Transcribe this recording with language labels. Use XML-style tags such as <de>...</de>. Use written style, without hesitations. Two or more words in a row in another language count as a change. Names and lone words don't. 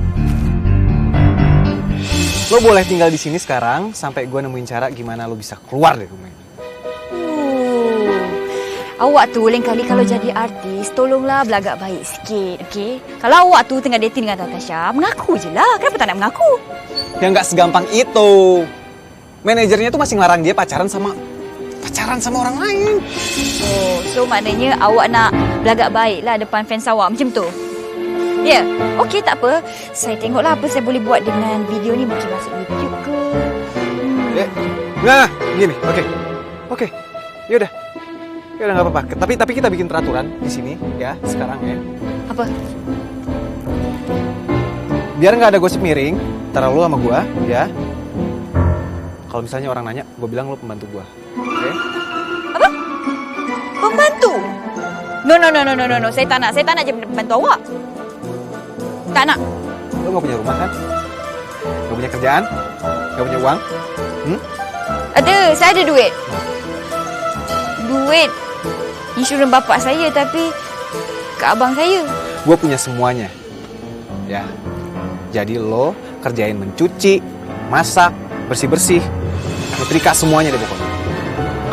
<id>Lo boleh tinggal di sini sekarang sampai gua nemuin cara gimana lo bisa keluar dari rumah ini.</id> <ms>Awak tu lain kali kalau jadi artis, tolonglah belagak baik sikit, okey? Kalau awak tu tengah dating dengan Natasha, mengaku je lah. Kenapa tak nak mengaku?</ms> <id>Ya nggak segampang itu. Manajernya tuh masih ngelarang dia pacaran sama orang lain.</id> <ms>Oh, so maknanya awak nak belagak baik lah depan fans awak macam tu? Ya, okey tak apa. Saya tengoklah apa saya boleh buat dengan video ni. Mungkin masuk YouTube ke?</ms> <id>Nah, gini, oke. Yaudah nggak apa-apa. Tapi kita bikin peraturan di sini ya sekarang ya. Apa? Biar nggak ada gosip miring antara lo sama gua ya. Kalau misalnya orang nanya, gue bilang lo pembantu gua. Oke?</id> <ms>Apa? Pembantu? No. Saya tak nak jadi pembantu awak. Tak nak.</ms> <id>Lo nggak punya rumah kan? Nggak punya kerjaan? Nggak punya uang?</id> <ms>Ada, saya ada duit. Duit insurans bapak saya, tapi ke abang saya.</ms> <id>Gue punya semuanya. Ya. Jadi lo kerjain mencuci, masak, bersih-bersih, nyetrika semuanya deh pokoknya.</id>